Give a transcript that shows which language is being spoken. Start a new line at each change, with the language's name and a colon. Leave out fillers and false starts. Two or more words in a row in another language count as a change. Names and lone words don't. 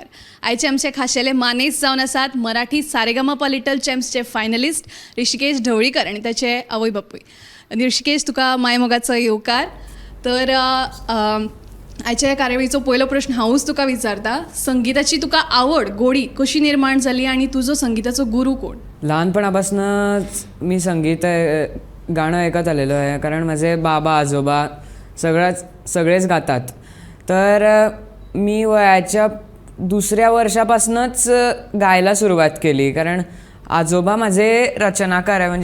Konkani: आयचे आमचे खाशेले मानेस्त जावन आसात मराठी सारेगमपा लिटल चॅम्प्सचे फायनलिस्ट ऋषिकेश ढवळीकर आनी ताचे आवय बापूय. ऋषिकेश, तुका मायमोगाचो येवकार. तर आयच्या कार्यावळीचो पयलो प्रश्न हांवूच तुका विचारता. संगीताची तुका आवड गोडी कशी निर्माण जाली आनी तुजो संगीताचो गुरू कोण?
Marathi: लहानपणापासूनच मी संगीत गाणं ऐकत आलेलो आहे, कारण माझे बाबा आजोबा सगळेच गातात. तर मी वयाच्या 2ऱ्या वर्षापासूनच गायला सुरुवात केली, कारण आजोबा माझे रचनाकार आहे.